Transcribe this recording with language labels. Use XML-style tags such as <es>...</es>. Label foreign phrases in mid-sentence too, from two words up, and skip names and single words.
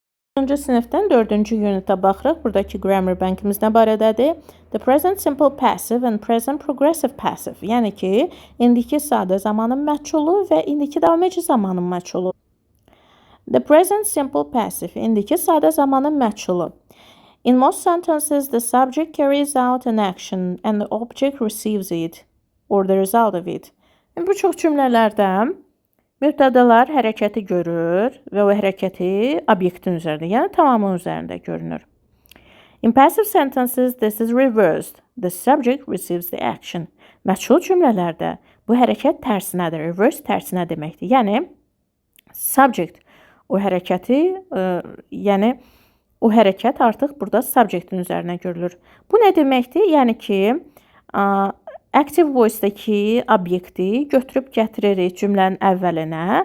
<az>Dördüncü sinifdən 4-cü unitə baxırıq. Buradakı grammar bankimiz nə barədədir?</az> <en>The present simple passive and present progressive passive.</en> <az>Yəni ki, indiki sadə zamanın məchulu və indiki davam edici zamanın məchulu.</az> <en>The present simple passive,</en> <az>indiki sadə zamanın məchulu.</az> <en>In most sentences, the subject carries out an action and the object receives it or the result of it.</en> <az>Bu çox cümlələrdə mübtədalar hərəkəti görür və o hərəkəti obyektin üzərində, yəni tamamının üzərində görünür.</az> <en>In passive sentences, this is reversed. The subject receives the action.</en> <az>Məchul cümlələrdə bu hərəkət tərsinədir. Reverse tərsinə deməkdir. Yəni, subject o hərəkəti, yəni o hərəkət artıq burada subjectin üzərinə görülür. Bu nə deməkdir? Yəni ki,</az> <en>active voice-daki</en> <az>obyekti götürüb gətiririk cümlənin əvvəlinə.</az>